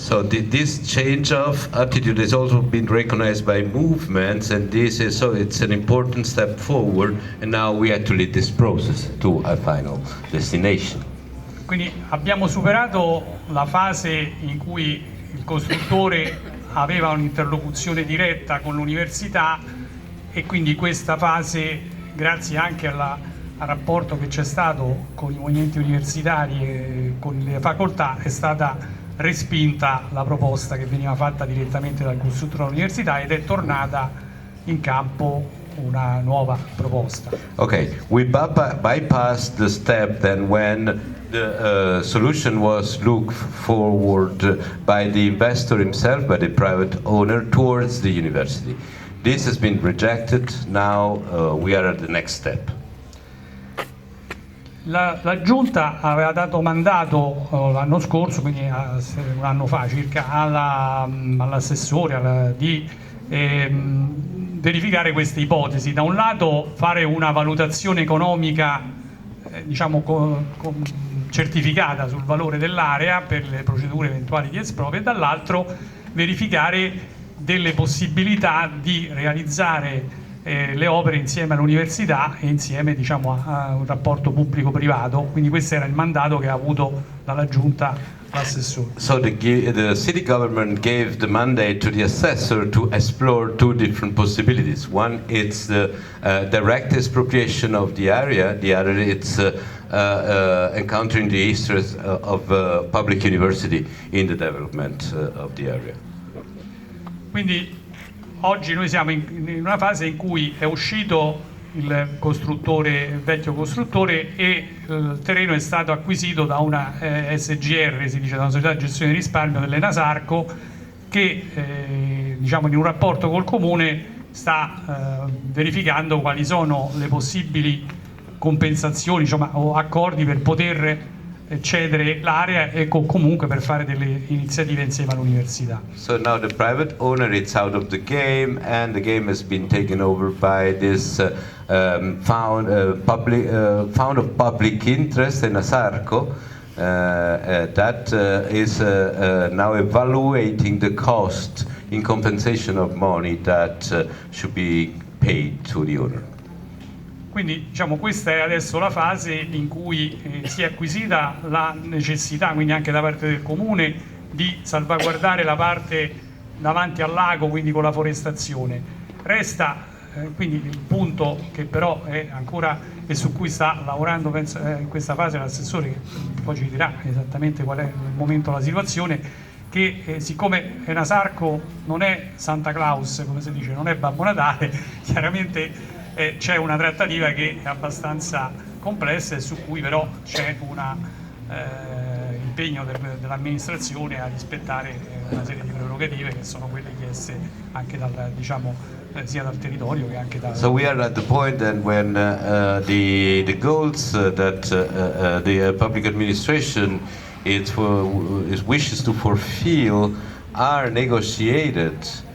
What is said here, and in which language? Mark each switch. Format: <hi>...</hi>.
<en>So this change of attitude has also been recognized by movements, and this is so it's an important step forward, and now we have to lead this process to a final destination.</en> <it>Quindi abbiamo superato la fase in cui il costruttore aveva un'interlocuzione diretta con l'università, e quindi questa fase, grazie anche al rapporto che c'è stato con i movimenti universitari e con le facoltà, è stata respinta la proposta che veniva fatta direttamente dal costruttore dell'università ed è tornata in campo una nuova proposta.</it> <en>Okay, we bypassed the step then when the solution was looked forward by the investor himself, by the private owner, towards the university. This has been rejected, now we are at the next step.</en> <it>La Giunta aveva dato mandato l'anno scorso, quindi un anno fa circa, all'assessore di verificare queste ipotesi. Da un lato fare una valutazione economica diciamo certificata sul valore dell'area per le procedure eventuali di esproprio, e dall'altro verificare delle possibilità di realizzare le opere insieme all'università e insieme diciamo, a un rapporto pubblico-privato. Quindi questo era il mandato che ha avuto dalla Giunta l'assessore.</it> <en>So the city government gave the mandate to the assessor to explore two different possibilities. One is the direct expropriation of the area, the other it's encountering the interests of public university in the development of the area.</en> <it>Quindi oggi noi siamo in una fase in cui è uscito il vecchio costruttore, e il terreno è stato acquisito da una SGR, si dice, da una società di gestione di risparmio dell'Enasarco, che diciamo in un rapporto col comune sta verificando quali sono le possibili compensazioni, diciamo, o accordi per poter cedere l'area e comunque per fare delle iniziative insieme all'università.</it> <en>So now the private owner is out of the game, and the game has been taken over by this fund of public interest in Asarco that is now evaluating the cost in compensation of money that should be paid to the owner.</en> <it>Quindi diciamo, questa è adesso la fase in cui si è acquisita la necessità, quindi anche da parte del comune, di salvaguardare la parte davanti al lago, quindi con la forestazione. Resta quindi il punto che però è ancora, e su cui sta lavorando penso, in questa fase l'assessore, che poi ci dirà esattamente qual è il momento, la situazione, che siccome Enasarco non è Santa Claus, come si dice, non è Babbo Natale, chiaramente c'è una trattativa che è abbastanza complessa e su cui però c'è un impegno dell'amministrazione a rispettare una serie di prerogative che sono quelle chieste anche dal, diciamo, sia dal territorio che anche dal...</it> <en>So we are at the point then when the goals that the public administration wishes to fulfill are negotiated.</en>